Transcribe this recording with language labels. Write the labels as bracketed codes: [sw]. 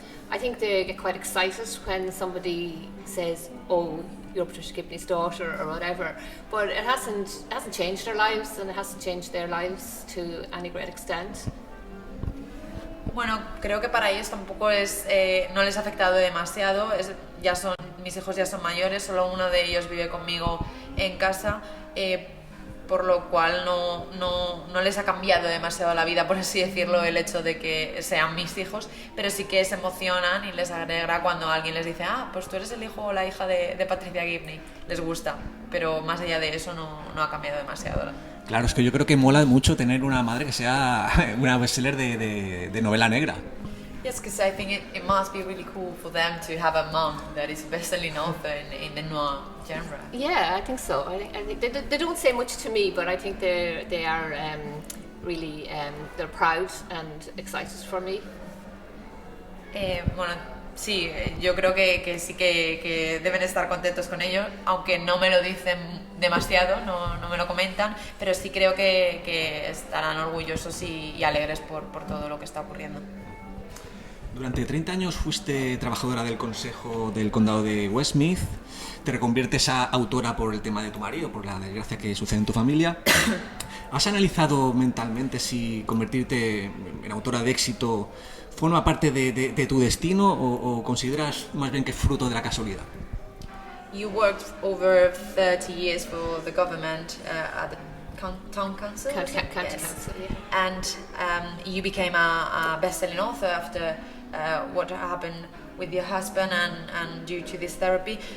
[en] I think they get quite excited when somebody says, "Oh, you're Patricia Gibney's daughter," or whatever, but it hasn't changed their lives, and it hasn't changed their lives to any great extent. [es] Bueno, creo que para ellos tampoco no les ha afectado demasiado. Mis hijos ya son mayores, solo uno de ellos vive conmigo en casa, por lo cual no les ha cambiado demasiado la vida, por así decirlo, el hecho de que sean mis hijos, pero sí que se emocionan y les alegra cuando alguien les dice: "Ah, pues tú eres el hijo o la hija de Patricia Gibney". Les gusta, pero más allá de eso no ha cambiado demasiado. Claro, es que yo creo que mola mucho tener una madre que sea una bestseller de novela negra. [en] Yes, because I think it must be really cool for them to have a mom that is a best-selling author in the noir genre. Yeah, I think so. I think they don't say much to me, but I think they are really they're proud and excited for me. [es] Bueno, sí, yo creo que sí que deben estar contentos con ello, aunque no me lo dicen demasiado, no me lo comentan, pero sí creo que estarán orgullosos y alegres por todo lo que está ocurriendo. Durante 30 años fuiste trabajadora del Consejo del Condado de Westmeath, te reconviertes a autora por el tema de tu marido, por la desgracia que sucede en tu familia. ¿Has analizado mentalmente si convertirte en autora de éxito forma parte de tu destino o consideras más bien que es fruto de la casualidad? [en] You worked over 30 years for the government at the town council? County council, yeah. And you became a best-selling author after what happened with your husband and due to this therapy.